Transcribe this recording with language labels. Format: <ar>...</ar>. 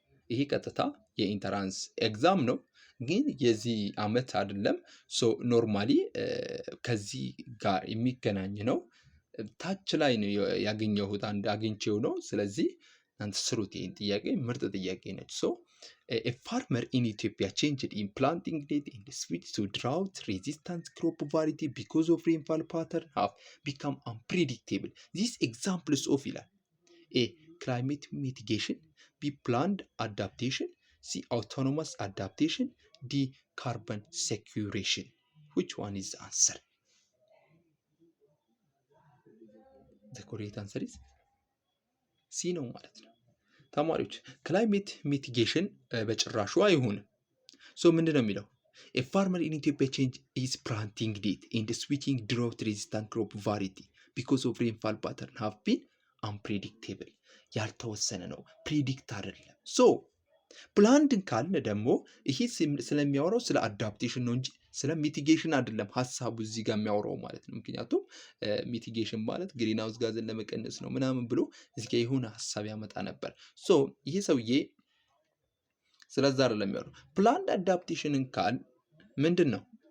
<am>ይሄ ቀጥታ የኢንተራንስ ኤግዛም ነው፣ ግን የዚህ ዓመት አይደለም። ሶ ኖርማሊ ከዚህ ጋር የሚገናኝ ነው። ታች ላይ ነው ያገኘሁት፣ አንድ አግኝቼው ነው። ስለዚህ እናንተ ስሩት። ይሄን ጥያቄ ምርጥ ጥያቄ ነች። ሶ</am> <en>a farmer in Ethiopia changed in planting date and switched to drought resistant crop variety because of rainfall pattern have become unpredictable. These examples of</en> <am>ይላል</am> <en>A climate mitigation, B planned adaptation, C autonomous adaptation, D carbon sequestration. Which one is the answer? The correct answer is C</en> <am>ነው ማለት ነው። ተማሪዎች ክላይሜት ሚቲጌሽን በጭራሹ አይሆንም። ሶ ምንድን ነው የሚለው?</am> <en>a farmer in Ethiopia change his planting date and switching drought resistant crop variety because of rainfall pattern have been unpredictable.</en> <am>ያልተወሰነ ነው፣ ፕሪዲክት አይደለም። ሶ ፕላንድን ካልን ደግሞ ይሄ ስለሚያወራው ስለ አዳፕቴሽን ነው እንጂ ስለ ሚቲጌሽን አይደለም ሀሳቡ እዚህ ጋር የሚያወራው ማለት ነው። ምክንያቱም ሚቲጌሽን ማለት ግሪንሃውስ ጋዝን ለመቀነስ ነው ምናምን ብሎ እዚህ ጋር የሆነ ሀሳብ ያመጣ ነበር። ሶ ይሄ ሰውዬ ስለዛ አይደለም የሚያወራው። ፕላንድ አዳፕቴሽንን ካል ምንድን ነው?</am>